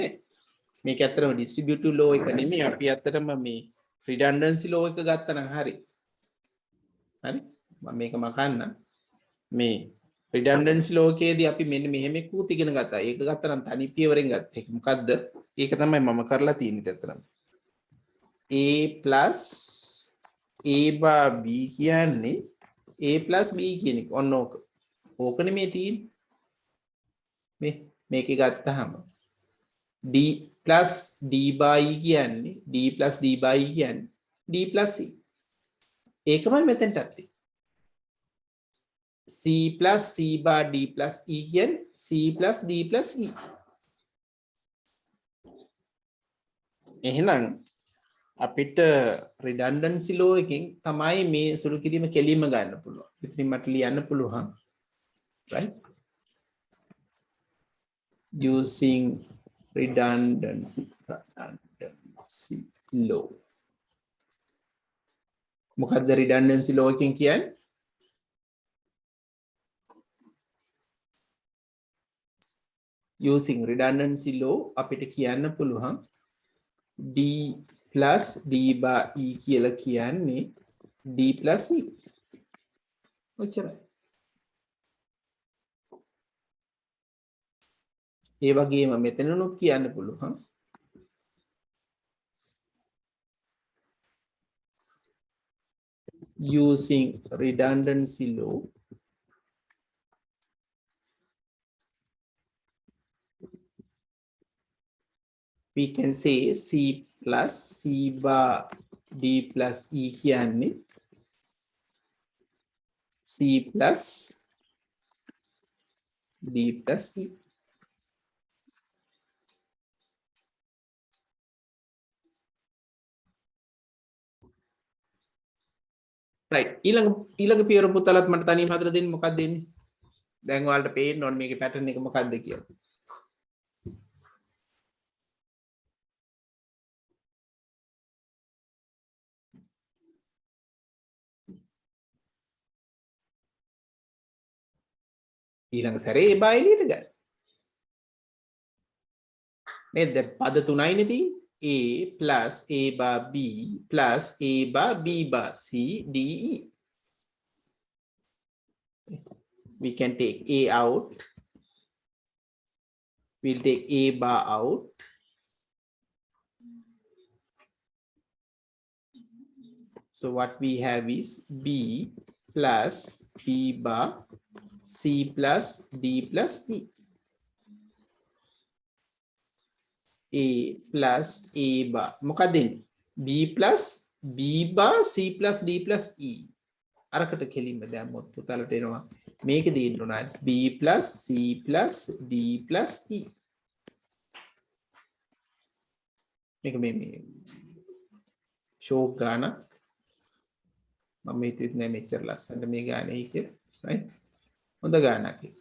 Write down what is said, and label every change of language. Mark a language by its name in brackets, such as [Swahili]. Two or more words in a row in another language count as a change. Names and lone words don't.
[Sinhala] මේක ඇත්තටම [English] distributive law [Sinhala] එක නෙමෙයි. අපි ඇත්තටම මේ [English] redundancy law [Sinhala] එක ගත්තා නම් හරි. හරි? මම මේක මකන්න. මේ [English] redundancy law [Sinhala] එකේදී අපි මෙන්න මෙහෙම එකකුත් ඉගෙන ගත්තා. ඒක ගත්තා නම් තනි පියවරෙන් ගත්ත එක. මොකද්ද? ඒක තමයි මම කරලා තියෙන්නේ ඇත්තටම. [English] A plus A bar B කියන්නේ A plus B [Sinhala] කියන එක. ඔන්න ඕක. ඕකනේ මේ තියෙන්නේ. මේක ගත්තාම [English] D plus D by E කියන්නේ D plus D by E කියන්නේ D plus C. [Sinhala] ඒකමයි මෙතෙන්ට ඇත්තේ. [English] C plus C bar D plus E කියන්නේ C plus D plus E. [Sinhala] එහෙනම් අපිට [English] redundancy law [Sinhala] එකෙන් තමයි මේ සුළු කිරීම කෙලින්ම ගන්න පුළුවන්. ඉතින් මට ලියන්න පුළුවන්. [English] right? Using redundancy law. [Sinhala] මොකක්ද [English] redundancy law [Sinhala] එකෙන් කියන්නේ? [English] Using redundancy law [Sinhala] අපිට කියන්න පුළුවන් [English] D plus D bar E [Sinhala] කියලා කියන්නේ [English] D plus E. [Sinhala] ඔච්චරයි. ඒ වගේම මෙතනනුත් කියන්න පුළුවන් [English] using redundancy law we can say C plus C bar D plus E කියන්නේ C plus D plus E. [Sinhala] right ඊළඟ පියවර පුතලත් මට තනියම හදලා දෙන්න මොකක්ද දෙන්නේ? දැන් ඔයාලට පේන්න ඕනේ මේකේ pattern එක මොකක්ද කියලා. ඊළඟ සැරේ ඒ බා එළියට ගන්න. නේද? පද තුනයිනේ තියෙන්නේ. [English] A plus A bar B plus A bar B bar C D E. We can take A out. We'll take A bar out. So what we have is B plus B bar, C plus D plus E. A plus A bar. Mokadin B plus B bar, C plus D plus E. [Sinhala] අරකට කෙලින්ම දැම්මොත් පුතාලට එනවා මේකෙදී ඉන්නවා [English] B plus C plus D plus E. [Sinhala] මේක මේ ෂෝක් ගාන මම හිතුවේ නෑ මෙච්චර ලස්සනට මේ ගානේ කියලා right හොඳ ගානක්